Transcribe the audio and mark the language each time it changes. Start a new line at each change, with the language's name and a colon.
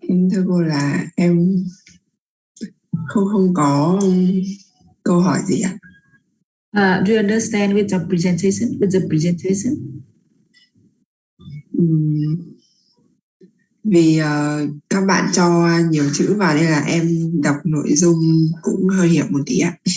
Vietnamese: Thưa cô là em không có câu hỏi gì ạ.
English: Do you understand with the presentation?
Vietnamese: Vì các bạn cho nhiều chữ vào nên là em đọc nội dung cũng hơi hiểu một tí ạ.